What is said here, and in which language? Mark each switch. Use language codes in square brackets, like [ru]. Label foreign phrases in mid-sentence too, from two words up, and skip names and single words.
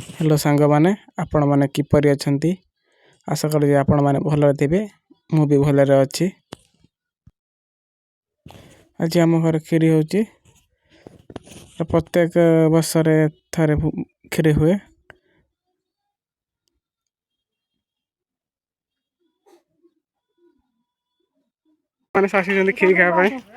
[or] ହେଲୋ ସାଙ୍ଗ ମାନେ ଆପଣ ମାନେ କିପରି ଅଛନ୍ତି ଆଶା କରି ଯେ ଆପଣ ମାନେ ଭଲରେ ଥିବେ ମୁ ଭି ଭଲରେ ଅଛି। ଆଜି ଆମ ଘର ଖିରି ହଉଚି ପ୍ରତ୍ୟେକ ବର୍ଷ ରେ ଥରେ ଖିରି ହୁଏ। ମାନେ ସାସି ଜନ୍ଦି ଖିରି ଖାଇ ପାଏ